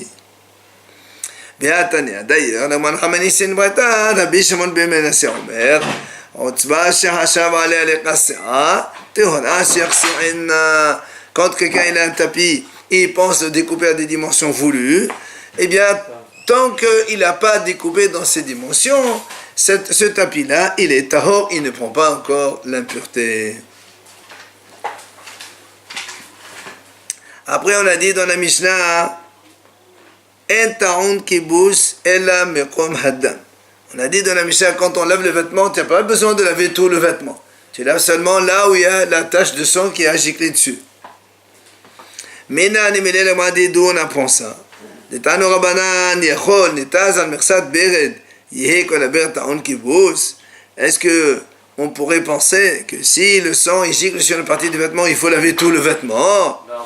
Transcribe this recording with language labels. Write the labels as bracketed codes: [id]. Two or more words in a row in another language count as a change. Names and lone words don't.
[fr] D'ailleurs, quand quelqu'un il a un tapis et il pense de découper à des dimensions voulues, eh bien, tant qu'il n'a pas découpé dans ces dimensions, ce tapis-là, il est tahor, il ne prend pas encore l'impureté. Après, on a dit dans la Mishnah, [he] אין טעון כיבוס אלא מקום הדם. [fr] On a dit dans la Mishnah, quand on lave le vêtement, tu n'as pas besoin de laver tout le vêtement. Tu laves seulement là où il y a la tache de sang qui a giclé dessus. Maintenant, d'où on apprend ça? Est-ce que on pourrait penser que si le sang il gicle sur une partie du vêtement, il faut laver tout le vêtement?